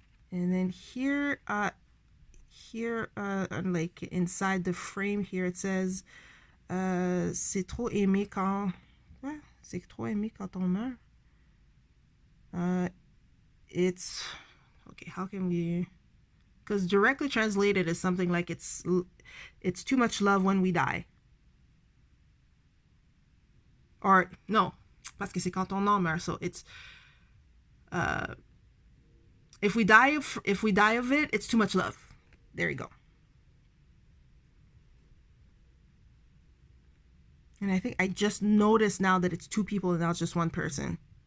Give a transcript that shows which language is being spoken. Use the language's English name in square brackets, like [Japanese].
[English] And then here, like inside the frame here, it says, [French] c'est trop aimé quand, ouais, c'est trop aimé quand on meurt. [English] It's, okay, how can we, because directly translated is something like it's too much love when we die. Or no, [French] parce que c'est quand on en meurt. [English] So it's if we die of it, it's too much love. There you go. And I think I just noticed now that it's 2 people and not just 1 person.